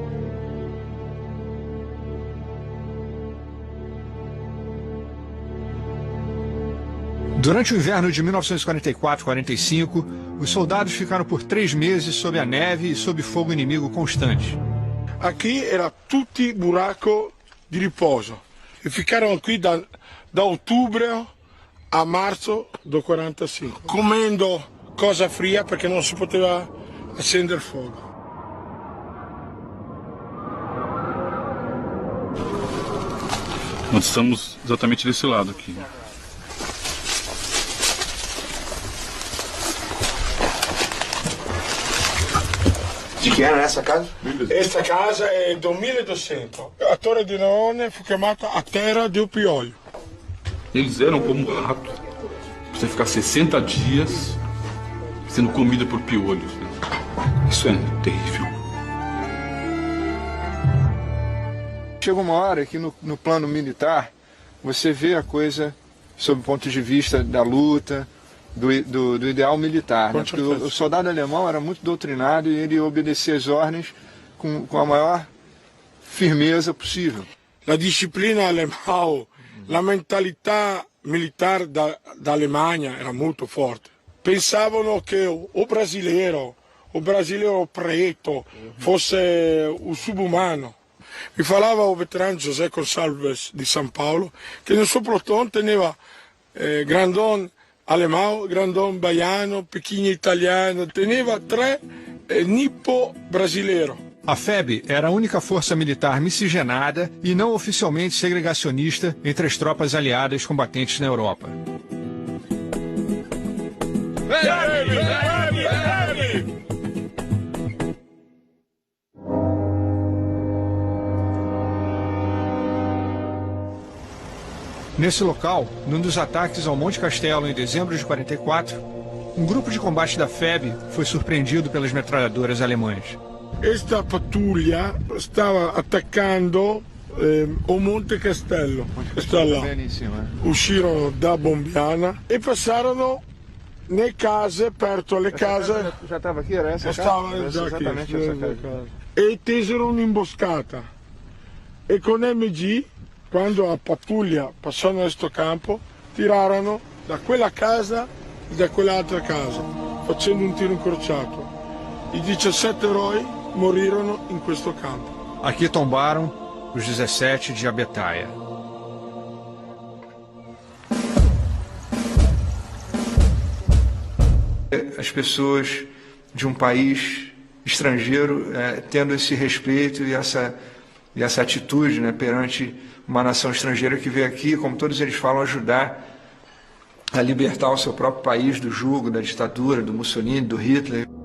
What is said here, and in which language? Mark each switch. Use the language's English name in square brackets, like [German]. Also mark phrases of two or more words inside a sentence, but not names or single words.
[Portuguese] Durante o inverno de 1944-45, os soldados ficaram por 3 meses sob a neve e sob fogo inimigo constante. Aqui era [Italian] tutti buraco di riposo e ficarono qui da ottobre a marzo do 45, comendo cosa fria perché non si poteva accendere fuoco. [Portuguese] Nós estamos exatamente desse lado aqui. [Italian] Di chi era essa casa? Questa casa è del 1200. A Torre di Leone fu chiamata a terra del piolho. [Portuguese] Eles eram como um rato. Você ficar 60 dias sendo comida por piolhos. Né? Isso é terrível. Chega uma hora que no plano militar você vê a coisa sob o ponto de vista da luta, do ideal militar, né? Porque o soldado alemão era muito doutrinado e ele obedecia às ordens com a maior firmeza possível. [Italian] La disciplina alemã, la mentalità militare [Portuguese] da Alemanha [Italian] era molto forte. Pensavano che [Portuguese] o brasileiro preto [Italian] fosse un subumano. Mi [Portuguese] falava o veterano [Italian] José Gonçalves di San Paolo che nel suo plotone teneva grandon alemão, [Portuguese] grandão baiano, pequeno italiano, [Italian] teneva 3 nippo brasileiro. [Portuguese] A FEB era a única força militar miscigenada e não oficialmente segregacionista entre as tropas aliadas combatentes na Europa. Nesse local, num dos ataques ao Monte Castelo em dezembro de 44, um grupo de combate da FEB foi surpreendido pelas metralhadoras alemãs. [Italian] Esta pattuglia stava attaccando o Monte Castello, sta là. Uscirono da Bombiana e passarono nelle case, perto alle case. [Portuguese] Já estava aqui, era essa casa? [Italian] Stava già [Portuguese] exatamente aqui, essa casa. [Italian] E tesero un'imboscata. E con MG, quando a pattuglia passò in questo campo, tirarono da quella casa e da quell'altra casa, facendo un tiro incrociato. I 17 eroi morirono in questo campo. [Portuguese] Aqui tombaram os 17 de Abetaia. As pessoas de um país estrangeiro tendo esse respeito e essa atitude, né, perante uma nação estrangeira que veio aqui, como todos eles falam, ajudar a libertar o seu próprio país do jugo, da ditadura, do Mussolini, do Hitler.